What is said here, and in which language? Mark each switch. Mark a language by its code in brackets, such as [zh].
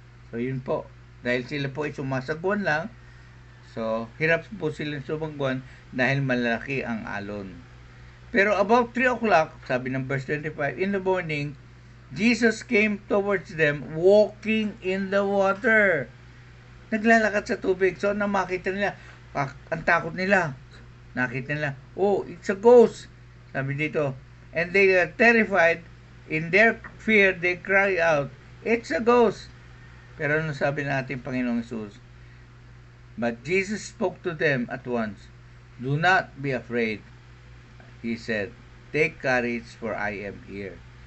[tl] So yun po, dahil sila po ay sumasagwan lang, so hirap po sila sumagwan dahil malaki ang alon. Pero [en] about 3 o'clock, [tl] sabi ng [en] verse 25, in the morning, Jesus came towards them walking in the water. [tl] Naglalakad sa tubig. So nang makita nila, ang takot nila. Nakita nila, [en] oh, it's a ghost. [tl] Sabi dito, [en] and they are terrified. In their fear, they cry out, it's a ghost. [tl] Pero ano sabi ng ating Panginoong Jesus? [en] But Jesus spoke to them at once. Do not be afraid. He said, take courage for I am here.